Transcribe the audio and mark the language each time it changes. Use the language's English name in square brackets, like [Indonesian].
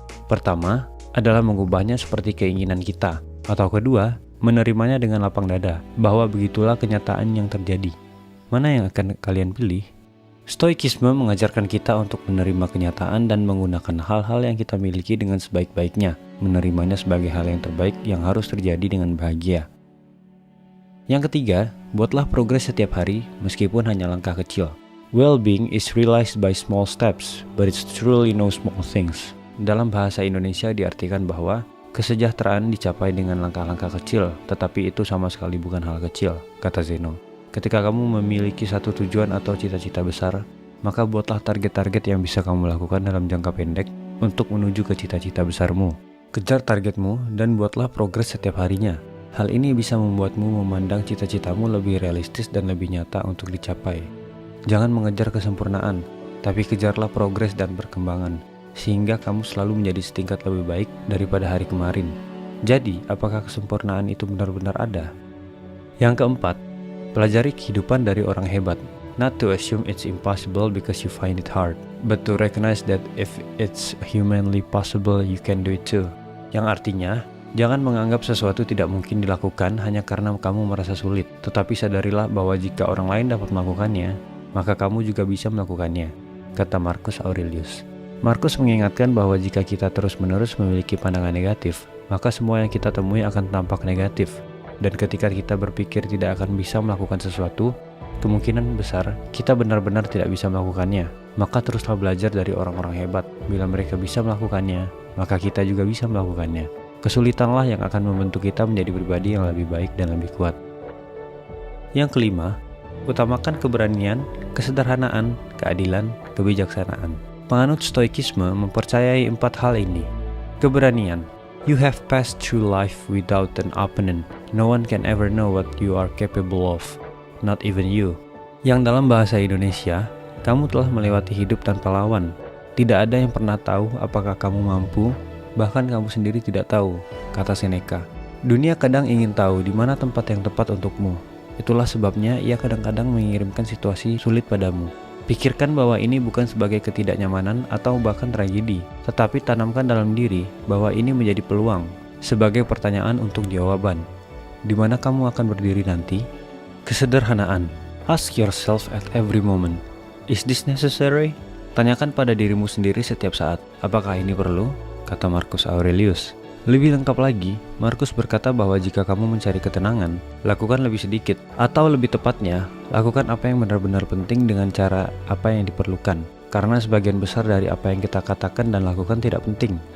[Indonesian] Pertama, adalah mengubahnya seperti keinginan kita, atau kedua, menerimanya dengan lapang dada, bahwa begitulah kenyataan yang terjadi. Mana yang akan kalian pilih? Stoikisme mengajarkan kita untuk menerima kenyataan dan menggunakan hal-hal yang kita miliki dengan sebaik-baiknya, menerimanya sebagai hal yang terbaik yang harus terjadi dengan bahagia. Yang ketiga, buatlah progres setiap hari meskipun hanya langkah kecil. [English] Well-being is realized by small steps, but it's truly no small things. [Indonesian] Dalam bahasa Indonesia diartikan bahwa kesejahteraan dicapai dengan langkah-langkah kecil, tetapi itu sama sekali bukan hal kecil, kata Zeno. Ketika kamu memiliki satu tujuan atau cita-cita besar, maka buatlah target-target yang bisa kamu lakukan dalam jangka pendek untuk menuju ke cita-cita besarmu. Kejar targetmu dan buatlah progres setiap harinya. Hal ini bisa membuatmu memandang cita-citamu lebih realistis dan lebih nyata untuk dicapai. Jangan mengejar kesempurnaan, tapi kejarlah progres dan perkembangan, sehingga kamu selalu menjadi setingkat lebih baik daripada hari kemarin. Jadi, apakah kesempurnaan itu benar-benar ada? Yang keempat, pelajari kehidupan dari orang hebat. [English] Not to assume it's impossible because you find it hard, but to recognize that if it's humanly possible, you can do it too. [Indonesian] Yang artinya, jangan menganggap sesuatu tidak mungkin dilakukan hanya karena kamu merasa sulit, tetapi sadarilah bahwa jika orang lain dapat melakukannya, maka kamu juga bisa melakukannya, kata Marcus Aurelius. Marcus mengingatkan bahwa jika kita terus-menerus memiliki pandangan negatif, maka semua yang kita temui akan tampak negatif. Dan ketika kita berpikir tidak akan bisa melakukan sesuatu, kemungkinan besar kita benar-benar tidak bisa melakukannya. Maka teruslah belajar dari orang-orang hebat. Bila mereka bisa melakukannya, maka kita juga bisa melakukannya. Kesulitanlah yang akan membentuk kita menjadi pribadi yang lebih baik dan lebih kuat. Yang kelima, utamakan keberanian, kesederhanaan, keadilan, kebijaksanaan. Penganut stoikisme mempercayai 4 hal ini. Keberanian. [English] You have passed through life without an opponent. No one can ever know what you are capable of, not even you. [Indonesian] Yang dalam bahasa Indonesia, kamu telah melewati hidup tanpa lawan. Tidak ada yang pernah tahu apakah kamu mampu, bahkan kamu sendiri tidak tahu, kata Seneca. Dunia kadang ingin tahu di mana tempat yang tepat untukmu, Itulah sebabnya ia kadang-kadang mengirimkan situasi sulit padamu. Pikirkan bahwa ini bukan sebagai ketidaknyamanan atau bahkan tragedi, tetapi tanamkan dalam diri bahwa ini menjadi peluang, sebagai pertanyaan untuk jawaban. Di mana kamu akan berdiri nanti? Kesederhanaan. [English] Ask yourself at every moment, is this necessary? [Indonesian] Tanyakan pada dirimu sendiri setiap saat, apakah ini perlu? Kata Marcus Aurelius. Lebih lengkap lagi, Marcus berkata bahwa jika kamu mencari ketenangan, lakukan lebih sedikit, atau lebih tepatnya, lakukan apa yang benar-benar penting dengan cara apa yang diperlukan. Karena sebagian besar dari apa yang kita katakan dan lakukan tidak penting.